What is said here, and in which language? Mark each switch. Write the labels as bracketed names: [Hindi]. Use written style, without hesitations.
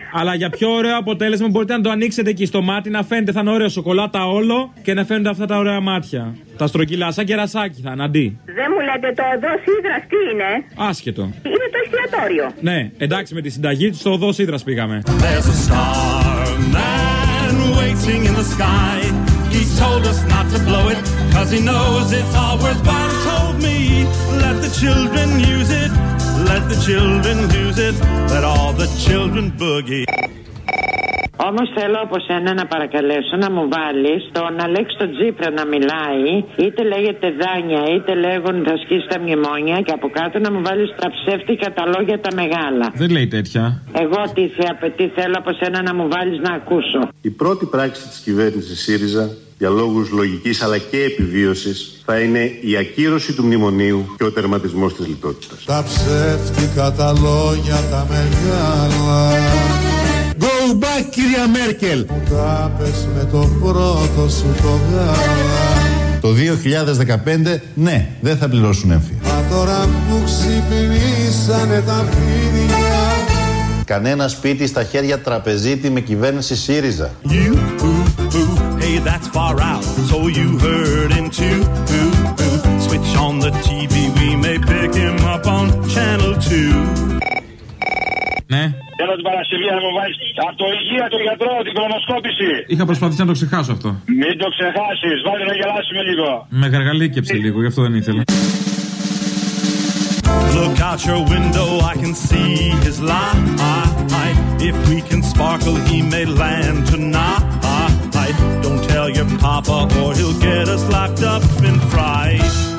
[Greek] Αλλά για πιο ωραίο αποτέλεσμα μπορείτε να το ανοίξετε εκεί στο μάτι, να φαίνεται, θα είναι ωραίο σοκολάτα όλο και να φαίνονται αυτά τα ωραία μάτια. Τα στρογγυλά, σαν κερασάκι θα είναι, αντί. Δεν μου λέτε το οδός Ίδρας τι είναι. Άσχετο. Είναι το εστιατόριο. Ναι, εντάξει με τη συνταγή, στο οδός Ίδρας πήγαμε. [English] Waiting in the sky, he told us not to blow it, 'cause he knows it's all worthwhile. Told me, let the children use it, let the children use it, let all the children boogie. [Greek] Όμως θέλω από σένα να παρακαλέσω να μου βάλεις τον Αλέξη τον Τσίπρα να μιλάει, είτε λέγεται δάνεια είτε λέγον θα σκίσει τα μνημόνια, και από κάτω να μου βάλεις τα ψεύτικα τα λόγια τα μεγάλα. Δεν λέει τέτοια. Εγώ τι θέλω από σένα να μου βάλεις να ακούσω. Η πρώτη πράξη της κυβέρνησης ΣΥΡΙΖΑ για λόγους λογικής αλλά και επιβίωσης θα είναι η ακύρωση του μνημονίου και ο τερματισμός της λιτότητας. Τα ψεύτικα τα λόγια τα μεγάλα. [English] Go back, [Greek] κυρία Μέρκελ! Που τα πες με το πρώτο σου το γάλα. Το 2015, ναι, δεν θα πληρώσουν έμφυα. Μα τώρα που ξυπνήσανε τα φίδια. Κανένα σπίτι στα χέρια τραπεζίτη με κυβέρνηση ΣΥΡΙΖΑ. [English] You, boo, hey, that's far out. So you heard him too, Switch on the TV, we may pick him up on channel 2. [Greek] Ναι. Έλα την Παρασκευή να μου βάλεις αυτοϊγεία και γιατρό, την κρονοσκόπηση. Είχα προσπαθήσει να το ξεχάσω αυτό. Μην το ξεχάσεις, βάλε να γελάσουμε λίγο. Με γαργαλίκεψε λίγο, γι' αυτό δεν ήθελα. [English] Look out your window, I can see his light. If we can sparkle, he may land tonight. Don't tell your papa or he'll get us locked up in fright.